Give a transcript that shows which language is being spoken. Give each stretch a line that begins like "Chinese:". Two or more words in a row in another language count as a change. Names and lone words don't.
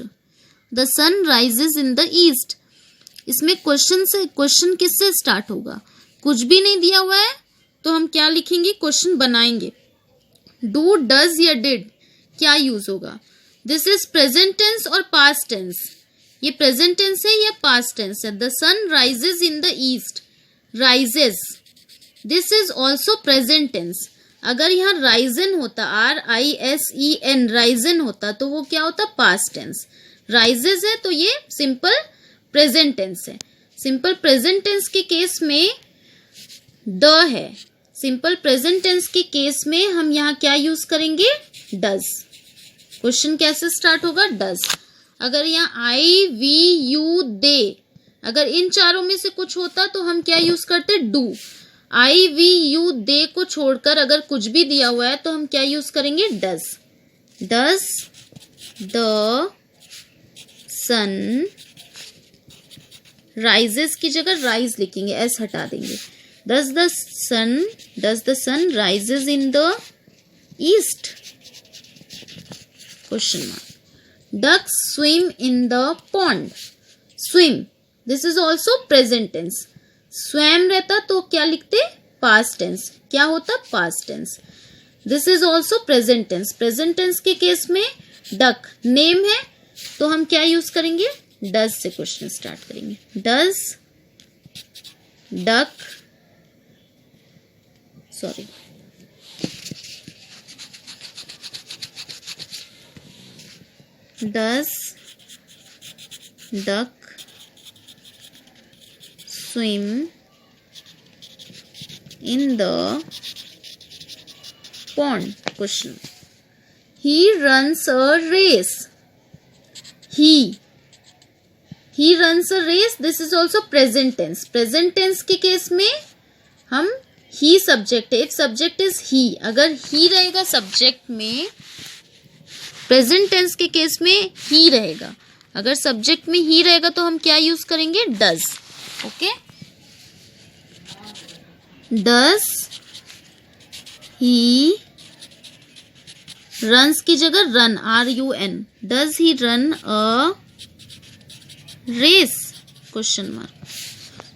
English: The sun rises in the east.
Hindi: इसमें क्वेश्चन किससे स्टार्ट होगा? कुछ भी नहीं दिया हुआ है तो हम क्या लिखेंगे? क्वेश्चन बनाएंगे।
English: Do, does
Hindi: या did क्या यूज होगा?
English: This is present tense और past tense? ये present tense
Hindi: है या
English: past tense है? The sun rises in the east. Rises. This is also present tense.
Hindi: अगर यहाँ risen होता,
English: RISEN risen
Hindi: होता तो वो क्या होता?
English: past tense.
Hindi: rises है तो ये
English: simple present tense
Hindi: है।
English: simple present tense
Hindi: के केस में द है।
English: simple present tense
Hindi: के केस में हम यहाँ क्या यूज करेंगे? does. क्वेश्चन कैसे स्टार्ट होगा? does. अगर यहाँ
English: I, we, you, they
Hindi: अगर इन चारों में से कुछ होता तो हम क्या यूज करते, डू।
English: I we you they
Hindi: को छोड़कर अगर कुछ भी दिया हुआ है तो हम क्या यूज करेंगे, डज।
English: does the sun rises
Hindi: की जगह राइज लिखेंगे, एस हटा देंगे।
English: does the sun rises in the east, question mark. ducks swim in the pond, swim this is also present tense.
Hindi: स्वैम रहता तो क्या लिखते,
English: past tense.
Hindi: क्या होता,
English: past tense. this is also present tense. present tense
Hindi: के केस में डक नेम है तो हम क्या यूज करेंगे, डज से क्वेश्चन स्टार्ट करेंगे।
English: does duck does duck swim in the pond, question. He runs a race. He runs a race. This is also present tense. Present tense
Hindi: के केस में हम
English: he subject है, if subject is he,
Hindi: अगर he रहेगा subject में,
English: present tense
Hindi: के केस में he रहेगा, अगर subject में he रहेगा तो हम क्या यूज करेंगे, does.
English: okay, does he runs
Hindi: की जगह
English: run, RUN, does he run a race, question mark.